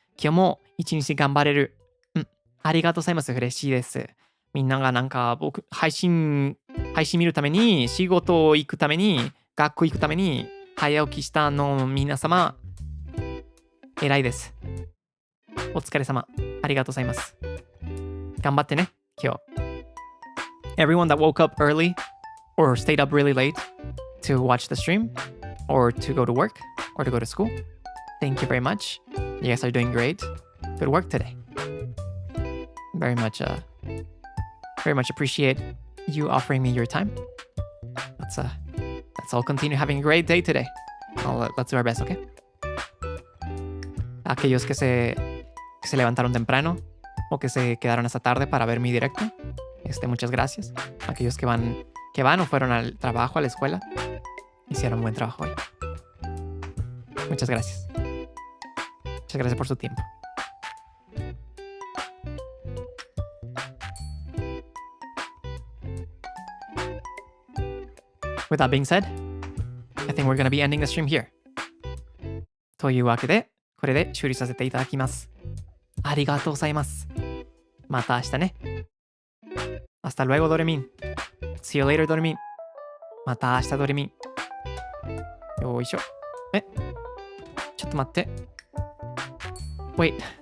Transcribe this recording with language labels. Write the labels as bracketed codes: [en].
[ja] 今日も一日頑張れる。ありがとうございます。嬉しいです。みんながなんか僕、配信見るために、仕事行くために、学校行くために、早起きしたの皆様、偉いです。お疲れ様。ありがとうございます。頑張ってね、今日。 [en] Everyone that woke up early or stayed up really late to watch the stream or to go to work or to go to school, thank you very much. You guys are doing great. Good work today. Very much appreciate you offering me your time. Let's all continue having a great day today. Let's do our best, okay? [es] Aquellos que se levantaron temprano o que se quedaron hasta tarde para ver mi directo, muchas gracias. Aquellos que van o fueron al trabajo, a la escuela, hicieron un buen trabajo hoy. Muchas gracias. Muchas gracias por su tiempo. [en] With that being said, I think we're going to be ending the stream here. [ja] というわけで、これで終了させていただきます。ありがとうございます。また明日ね。 [es] Hasta luego, Dormin. [en] See you later, Dormin. [ja] また明日、Dormin. よいしょ。ちょっと待って。 [en] Wait.